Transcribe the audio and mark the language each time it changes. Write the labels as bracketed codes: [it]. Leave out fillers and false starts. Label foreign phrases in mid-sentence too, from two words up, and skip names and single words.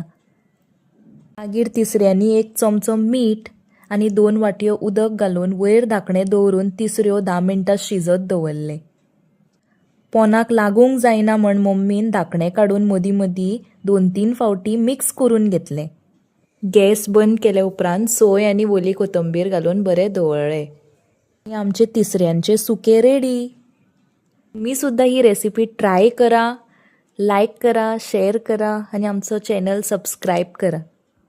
[kok] मागीर तिसऱ्यांनी 1 चमचो मीठ आनी 2 वाटयो उदक घालून वयर धाकणें दवरून तिसऱ्यो 10 मिनटां शिजत दवरले। पोनाक लागूंक जायना म्हण मम्मीन धाकणें काडून मदीं मदीं 2-3 फावटी मिक्स करून घेतले। गॅस बंद केल्या उपरांत सोय आनी ओली कोथंबीर घालून बरे धवळ्ळे। आमचे तिसऱ्यांचे सुके रेडी। [mr] तुम्ही सुद्धा ही रेसिपी ट्राय करा, लाईक करा, शेअर करा आणि आमचं चॅनल सबस्क्राईब करा।